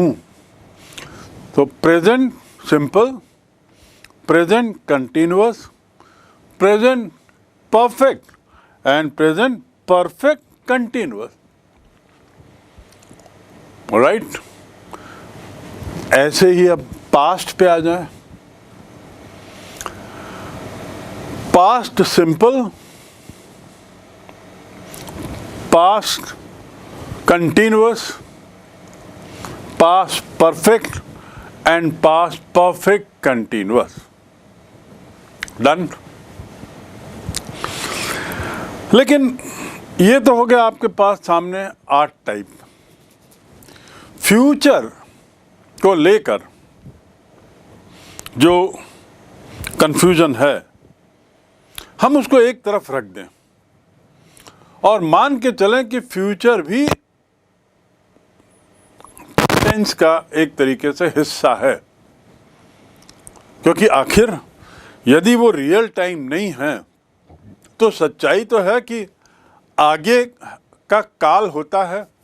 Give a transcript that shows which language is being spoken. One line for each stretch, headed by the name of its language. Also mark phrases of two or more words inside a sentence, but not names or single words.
English: तो present simple, present continuous, present perfect and present perfect continuous.
Hindi: राइट। ऐसे ही अब पास्ट पे आ जाए।
English: past simple, past continuous, past perfect and past perfect continuous। डन।
Hindi: लेकिन ये तो हो गया आपके पास सामने 8 टाइप। फ्यूचर को लेकर जो कंफ्यूजन है, हम उसको एक तरफ रख दें और मान के चलें कि फ्यूचर भी टेंस का एक तरीके से हिस्सा है, क्योंकि आखिर यदि वो
English: real time
Hindi: नहीं है तो सच्चाई तो है कि आगे का काल होता है।